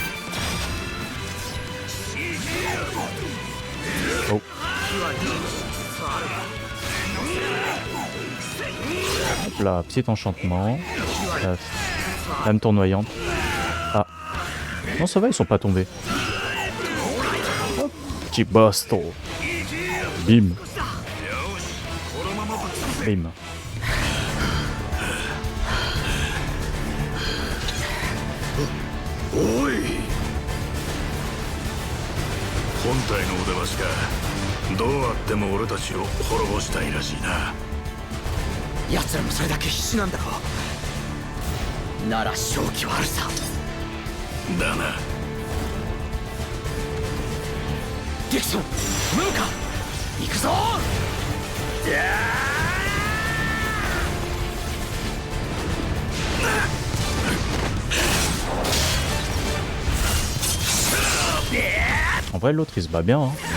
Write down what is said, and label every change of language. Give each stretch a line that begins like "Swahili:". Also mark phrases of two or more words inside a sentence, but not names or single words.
French: Oh. Hop là, petit enchantement. Lame tournoyante. Ah. Non, ça va, ils sont pas tombés. Hop. Petit basto. Bim. Bim.
Japanese: おい、本体のお出ましか。どうあっても俺たちを滅ぼしたいらしいな。奴らもそれだけ必死なんだろう。なら勝機はあるさ。だな。ディクソン、ムーカ、行くぞ。
French: En vrai, l'autre il se bat bien. Hein.